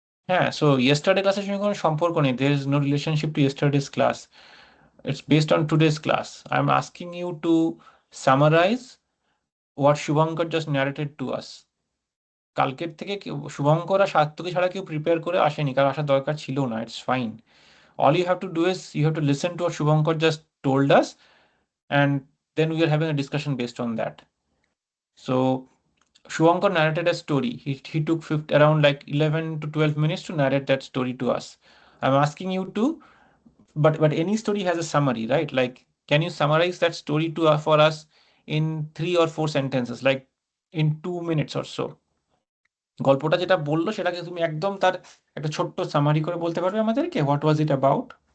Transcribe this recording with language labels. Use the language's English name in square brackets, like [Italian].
[Bangla] হ্যাঁ, [English] so yesterday [Bangla] ক্লাসের সঙ্গে কোনো সম্পর্ক নেই. [English] There is no relationship to yesterday's class. It's based on today's class. I'm asking you to summarize what Shubhankar just narrated to us. [Bangla] কালকের থেকে শুভঙ্কর আর সাত্তকী ছাড়া কেউ প্রিপেয়ার করে আসেনি, কারণ আসার দরকার ছিল না। [English] It's fine. All you have to do is you have to listen to what Shubhankar just told us, and then we are having a discussion based on that. So Shubhankar narrated a story. He took around like 11 to 12 minutes to narrate that story to us. I'm asking you to, but any story has a summary, right? Like, can you summarize that story to for us in 3 or 4 sentences, like in 2 minutes or so? [Bangla] গল্পটা যেটা বললো সেটাকে তুমি একদম তার একটা ছোট্ট summary করে বলতে পারবে আমাদেরকে? [English] What was it about?